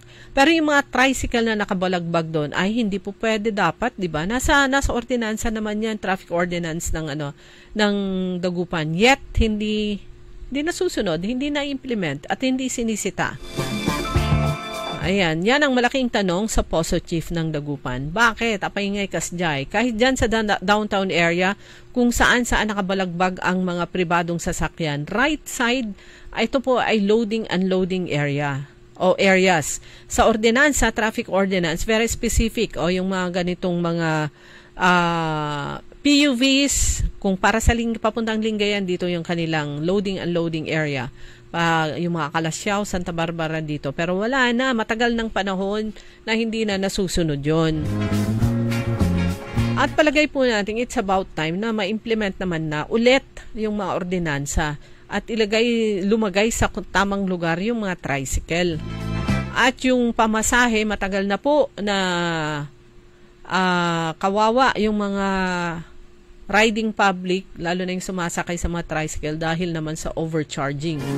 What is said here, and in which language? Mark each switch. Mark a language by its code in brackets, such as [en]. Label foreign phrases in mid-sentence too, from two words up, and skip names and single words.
[tl] Pero yung mga tricycle na nakabalagbag doon ay hindi po pwede dapat, di ba? Nasa ordinansa naman yan, [en] traffic ordinance [tl] ng Dagupan. Yet, hindi nasusunod, hindi na-implement at hindi sinisita. Ayan, yan ang malaking tanong sa Poso Chief ng Dagupan. Bakit? [ilo] Apay ngay kasjay. [tl] Kahit dyan sa [en] downtown area, [tl] kung saan nakabalagbag ang mga pribadong sasakyan, [en] right side, [tl] ito po ay [en] loading-unloading area [tl] o areas. Sa ordinansa, [en] traffic ordinance, very specific. [tl] O yung mga ganitong mga PUVs, kung para sa papuntang Lingayen, dito yung kanilang [en] loading-unloading area. [tl] Yung mga Kalasyaw, Santa Barbara dito. Pero wala na, matagal ng panahon na hindi na nasusunod yon. At palagay po natin, [en] it's about time [tl] na ma-implement naman na ulit yung mga ordinansa at lumagay sa tamang lugar yung mga tricycle. At yung pamasahe, matagal na po na kawawa yung mga [en] riding public, [tl] lalo na yung sumasakay sa mga tricycle dahil naman sa overcharging.